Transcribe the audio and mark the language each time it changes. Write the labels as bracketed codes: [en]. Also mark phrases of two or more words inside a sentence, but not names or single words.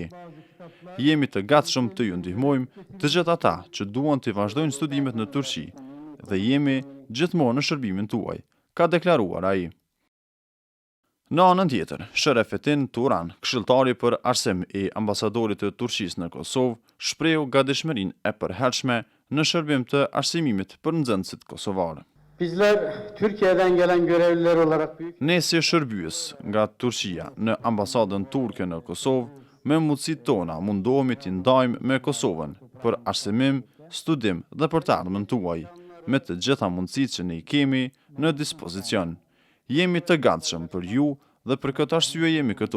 [sq] Jemi të gatshëm të ju ndihmojmë të gjithë ata që duan të vazhdojnë studimet në Turqi dhe jemi gjithmonë në shërbimin tuaj, ka deklaruar ai. Në anën tjetër, Sherefetin Turan, këshilltari për arsim i ambasadorit të Turqisë në Kosovë, shprehu gatishmërinë e përhershme në shërbim të arsimimit për nxënësit kosovarë. [tr] bizler Türkiye'den gelen görevliler olarak büyük [sq] Ne si shërbyes nga Turqia në ambasadën turke në Kosovë, me mundësitë tona mundohemi të ndajmë me Kosovën për arsimim, studim dhe për të ardhmen tuaj, me të gjitha mundësitë që ne i kemi në dispozicion. Jemi të gatshëm për ju dhe për këtë arsye jemi këtu.